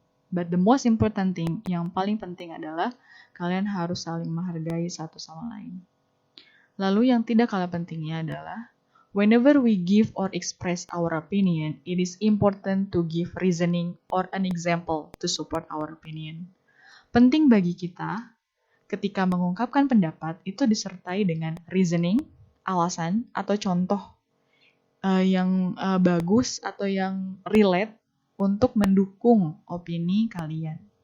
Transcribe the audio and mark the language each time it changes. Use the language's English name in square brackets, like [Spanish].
[English] But the most important thing, [Indonesian] yang paling penting adalah kalian harus saling menghargai satu sama lain. Lalu yang tidak kalah pentingnya adalah [English] Whenever we give or express our opinion, it is important to give reasoning or an example to support our opinion. [Indonesian] Penting bagi kita ketika mengungkapkan pendapat itu disertai dengan reasoning, alasan, atau contoh yang bagus atau yang relate untuk mendukung opini kalian.